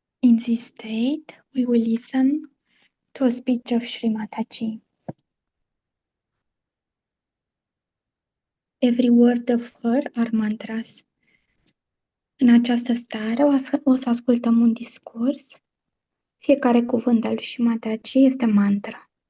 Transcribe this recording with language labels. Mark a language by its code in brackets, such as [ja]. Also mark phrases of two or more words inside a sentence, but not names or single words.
[en] In this state, we will listen to a speech of Sri Mataji. Every word of her are mantras. [ro] În această stare o să ascultăm un discurs. Fiecare cuvânt al Sri Mataji este mantra.